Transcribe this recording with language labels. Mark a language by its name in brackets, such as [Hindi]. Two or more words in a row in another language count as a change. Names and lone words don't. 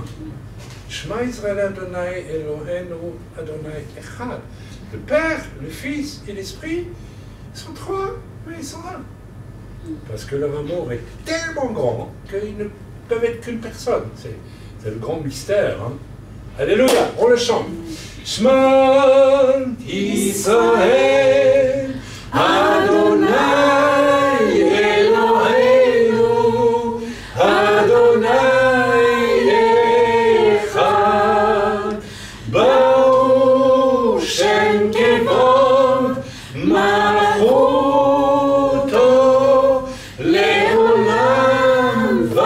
[Hebrew] שמע ישראל ה' אלהינו ה' אחד. [French] Le Père, le Fils et l'Esprit sont trois, mais ils sont un. Parce que leur amour est tellement grand qu'ils ne peuvent être qu'une personne. C'est le grand mystère. Hein. Alléluia, on le chante. [Hebrew] שמע ישראל ה' אלהינו ה' אחד ברוך שם כבוד מלכותו לעולם